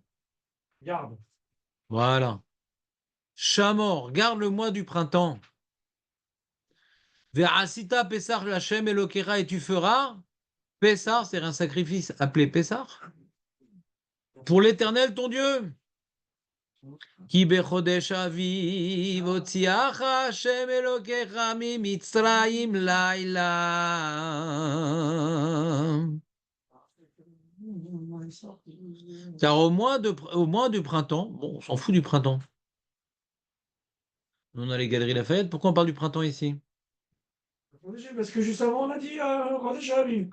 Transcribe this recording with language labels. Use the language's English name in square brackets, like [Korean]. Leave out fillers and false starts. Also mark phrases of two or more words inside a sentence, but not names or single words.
[French] Garde. Voilà. Chamor, garde le mois du printemps. [Hebrew] ועשית פסח לה' אלקיך [French] et tu feras. Pessah, c'est un sacrifice appelé Pessah. Pour l'Éternel, ton Dieu. [Hebrew] כי בחדש האביב הוציאך השם אלקיך ממצרים לילה. [French] Car au mois du printemps, bon, on s'en fout du printemps. On a les Galeries Lafayette. Pourquoi on parle du printemps ici? Parce que juste avant, on a dit [Hebrew] חדש אביב.